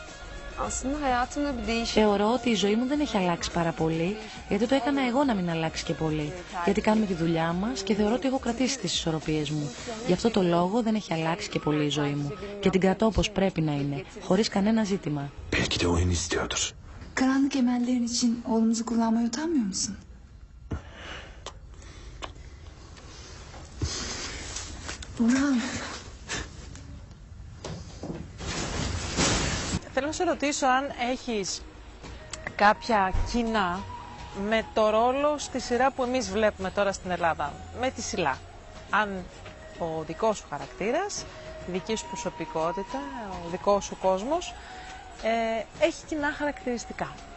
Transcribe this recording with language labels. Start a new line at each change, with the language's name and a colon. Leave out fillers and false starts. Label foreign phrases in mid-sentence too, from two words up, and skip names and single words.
Greek: Θεωρώ ότι η ζωή μου δεν έχει αλλάξει πάρα πολύ, γιατί το έκανα εγώ να μην αλλάξει και πολύ. Γιατί κάνουμε τη δουλειά μας και θεωρώ ότι έχω κρατήσει τις ισορροπίες μου. Γι' αυτό το λόγο δεν έχει αλλάξει και πολύ η ζωή μου. Και την κρατώ όπως πρέπει να είναι, χωρίς κανένα ζήτημα.
Turkish: Karanlık emellerin için oğlumuzu kullanmaya utanmıyor musun? Burhan.
Greek: Θέλω να σε ρωτήσω αν έχεις κάποια κοινά με το ρόλο στη σειρά που εμείς βλέπουμε τώρα στην Ελλάδα, με τη Σιλά. Αν ο δικός σου χαρακτήρας, η δική σου προσωπικότητα, ο δικός σου κόσμος έχει κοινά χαρακτηριστικά.